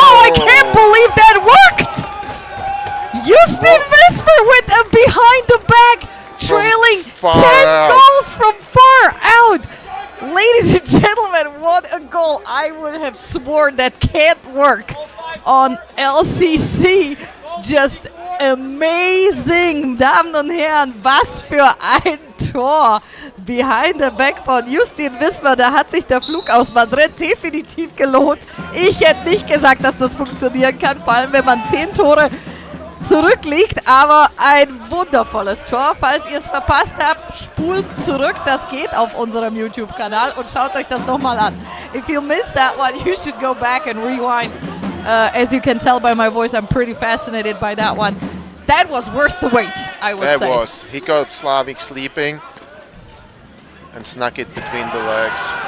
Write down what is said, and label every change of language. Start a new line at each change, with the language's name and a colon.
English: I can't believe that worked! Houston Vesper with a behind the back, trailing 10 goals from far out. Ladies and gentlemen, what a goal. I would have sworn that can't work on LCC. Just amazing,
German: Damen und Herren, was für ein Tor
English: behind the back
German: von Justin Wismar. Da hat sich der Flug aus Madrid definitiv gelohnt. Ich hätte nicht gesagt, dass das funktionieren kann, vor allem wenn man 10 Tore zurückliegt, aber ein wundervolles Tor. Falls ihr es verpasst habt, spult zurück, das geht auf unserem YouTube-Kanal und schaut euch das nochmal an.
English: If you missed that one, you should go back and rewind. As you can tell by my voice, I'm pretty fascinated by that one. That was worth the wait, I would say. That was. He got Slavik sleeping and snuck it between the legs.